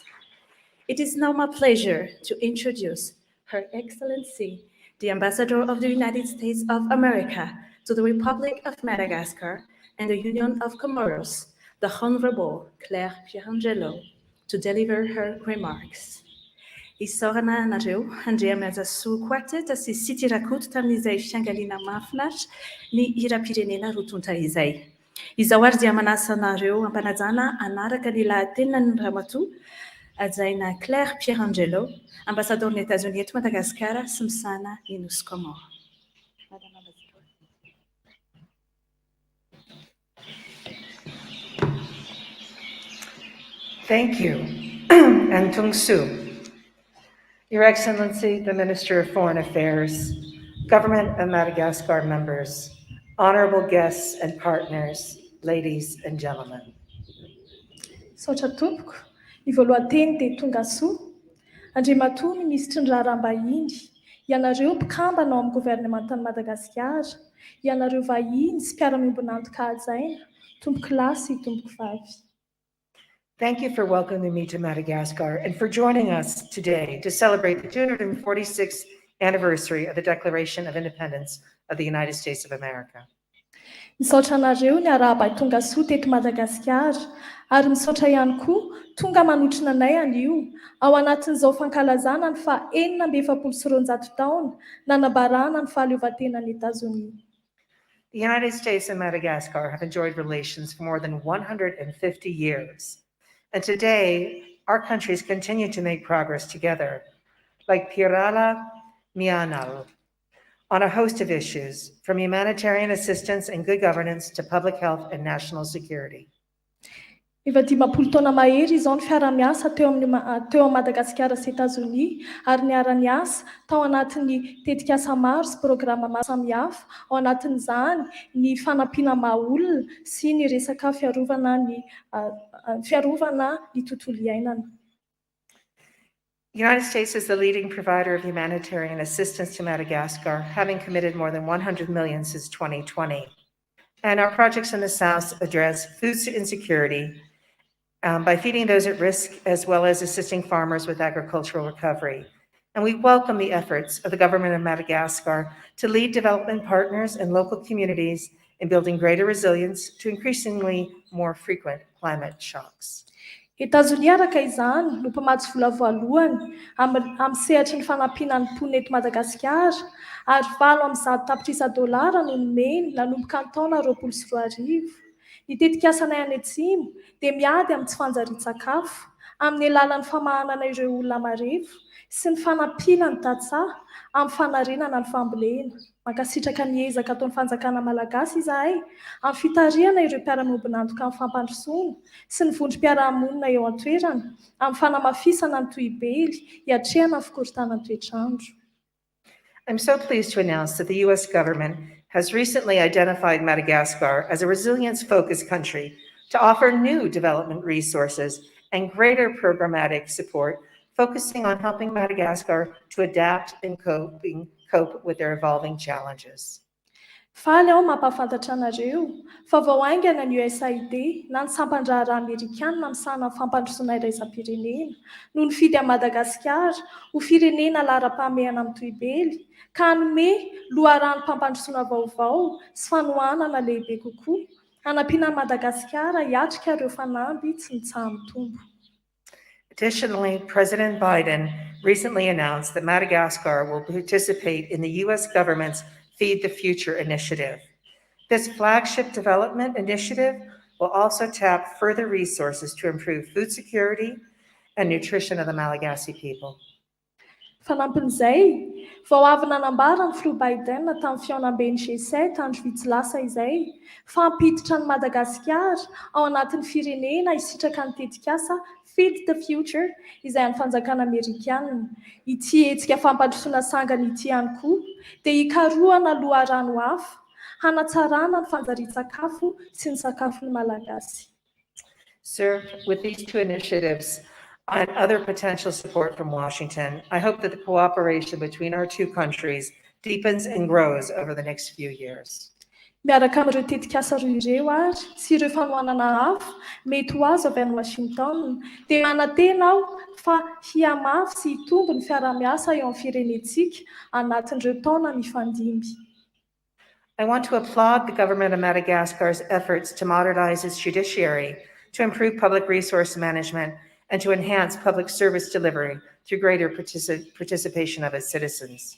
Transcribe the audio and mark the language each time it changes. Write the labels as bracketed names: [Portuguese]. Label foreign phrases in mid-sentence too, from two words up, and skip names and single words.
[English] It is now my pleasure to introduce Her Excellency, the Ambassador of the United States of America to the Republic of Madagascar and the Union of Comoros, the Honorable Claire Pierangelo, to deliver her remarks. [Malagasy] Isaorana anareo handre mianja soa quartet sy City Rakoto tamin'izay fiangaliana mahafinaritra ny hira-pirenena rotonta izay. Izao ary dia manasa anareo ampanajana hanaraka ny lahateninany ramatoa ajaina Claire Pierangelo, ambasadaoron'ny Etazonia eto Madagasikara sy misahana ny Nosy Comore. [English] Thank you, and Tung Su. Your Excellency, the Minister of Foreign Affairs, Government of Madagascar members, honorable guests and partners, ladies and gentlemen. [Malagasy] Saotra tompoko, ny voalohanteny dia tonga soa. Andriamatoa ny minisitry ny raharaham-bahiny, ianareo mpikambana ao amin'ny governementan'i Madagasikara, ianareo vahiny sy mpiara-miombonantoka hajaina, tompoko lahy sy tompoko vavy. [English] Thank you for welcoming me to Madagascar and for joining us today to celebrate the 246th anniversary of the Declaration of Independence of the United States of America. [Malagasy] Misaotra anareo ny arahaba tonga soa teto Madagasikara, ary misaotra ihany koa tonga manotrina anay anio ao anatin'izao fankalazana ny fa-1970 taona nanambarana ny fahaleovantenan'i Etazonia. [English] The United States and Madagascar have enjoyed relations for more than 150 years. And today, our countries continue to make progress together, like Pirala Mianal, on a host of issues, from humanitarian assistance and good governance to public health and national security. [Malagasy] Efa 50 taona mahery izao ny fiara-miasa teo amin'ny Madagasikara sy Etazonia, ary niara-ny asa tao anatin'ny tetikasa maro sy programa maro samihafa, ao anatin'izany ny fanampiana maha-olona sy ny resaka fiarovana ny tontolo iainana. [English] The United States is the leading provider of humanitarian assistance to Madagascar, having committed more than 100 million since 2020. And our projects in the South address food insecurity by feeding those at risk, as well as assisting farmers with agricultural recovery. And we welcome the efforts of the government of Madagascar to lead development partners and local communities in building greater resilience to increasingly more frequent climate shocks. [Malagasy] Etazonia araka izany no mpamatsy vola voalohany amin'ny sehatry ny fanampiana ny mponina eto Madagasikara, ary $100 no nomeny nanomboka ny taona 2020. Ny tetikasanay any atsimo dia miady amin'ny tsy fanjarian-tsakafo, amin'ny alalan'ny famahanana ireo olona marefo sy ny fanampiana ny tantsaha amin'ny fanarenana ny fambolena. Mankasitraka ny ezaka ataon'ny fanjakana malagasy izahay amin'ny fitariana ireo mpiara-miombonantoka amin'ny fampandrosoana sy ny vondrom-piarahamonina eo an-toerana amin'ny fanamafisana ny tohibely hiatrehana ny fikorontanana ny toetrandro. [English] I'm so pleased to announce that the U.S. government has recently identified Madagascar as a resilience-focused country to offer new development resources and greater programmatic support, focusing on helping Madagascar to adapt and cope with their evolving challenges. [Malagasy] Faly aho mampahafantatra anareo fa vao aingana ny USAID na ny sampandraharaha Amerikanina misahana fampandrosoana iraisam-pirenena no nifidy a Madagasikara ho firenena lara-pahamehana amin'ny tohibely, ka hanome loharano mpampandrosoana vaovao sy fanohanana lehibe kokoa, hanampiana Madagasikara hiatrika ireo fanamby tsy mitsaha mitombo. [English] Additionally, President Biden recently announced that Madagascar will participate in the U.S. government's Feed the Future initiative. This flagship development initiative will also tap further resources to improve food security and nutrition of the Malagasy people. [Malagasy] Fanampin'izay, vao avy nanambara ny Filoha Biden tamin'ny fihaonam-ben'ny G7 andro vitsy lasa izay, fa hampiditra ny Madagasikara ao anatin'ny firenena hisitraka ny tetikasa Feed the Future izay amin'ny fanjakana Amerikanina. Ity hetsika fampandrosoana sangany ity ihany koa dia hikarohana loharano hafa, hanatsarana ny fanjarian-tsakafo sy ny sakafon'ny Malagasy. [English] Sir, with these two initiatives and other potential support from Washington, I hope that the cooperation between our two countries deepens and grows over the next few years. [Malagasy] Miaraka amin'ireo tetikasa roa ireo ary sy ireo fanohanana hafa mety ho azo avy any Washington, dia manantena aho fa hiamafy sy hitombo ny fiara-miasa eo amin'ny firenentsika anatin'ireo taona mifandimby. [English] I want to applaud the government of Madagascar's efforts to modernize its judiciary, to improve public resource management, and to enhance public service delivery through greater participation of its citizens.